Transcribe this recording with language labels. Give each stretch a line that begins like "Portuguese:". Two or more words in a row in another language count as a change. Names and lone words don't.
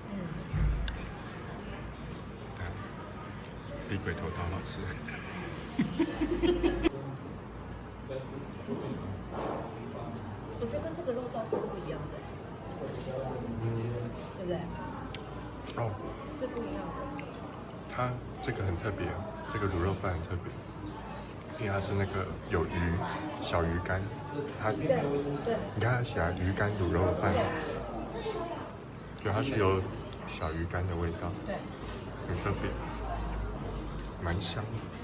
Chinese: 比鬼頭刀好吃。我覺得跟這個肉燥是不一樣的，對不對？哦，是不一樣的。它這個很特別，這個滷肉飯很特別，因為它是那個有魚小魚乾，它對，你看它寫魚乾滷肉飯，對，它是有小魚乾的味道，對，很特別，蠻香的。